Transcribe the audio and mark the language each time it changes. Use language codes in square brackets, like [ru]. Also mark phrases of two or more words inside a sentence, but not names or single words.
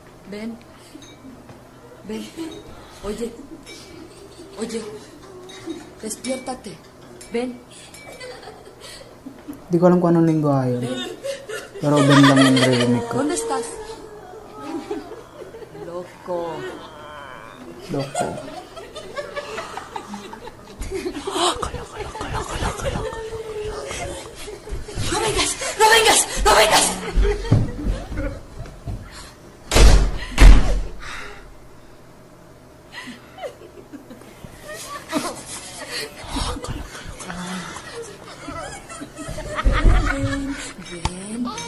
[es] Ven. Ven. Oye. Oye. Despiértate. Ven. [tl] Di ko alam kung anong lingwahe yun. Pero Ben lang yung narinig ko. [es] ¿Dónde estás? Loco. [tl] Loko. [es] ¡No vengas! ¡No vengas! ¡No vengas! Ven.